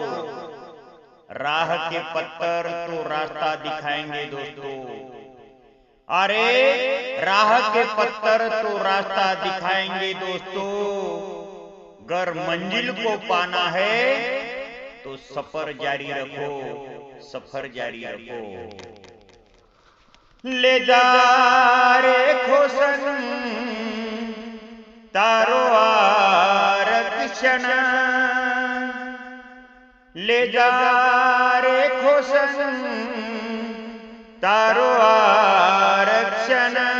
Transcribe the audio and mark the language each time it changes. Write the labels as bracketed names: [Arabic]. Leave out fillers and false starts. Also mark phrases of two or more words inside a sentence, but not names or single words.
[Hindi] राह के पत्थर तो रास्ता दिखाएंगे दोस्तों। अरे राह के पत्थर तो रास्ता दिखाएंगे दोस्तों। अगर मंजिल को पाना है तो सफर जारी रखो, सफर जारी रखो। [Gujarati] લે જા રે ખોસન તારો આરક્ષણ। લે જા રે ખોસન તારો આરક્ષણ।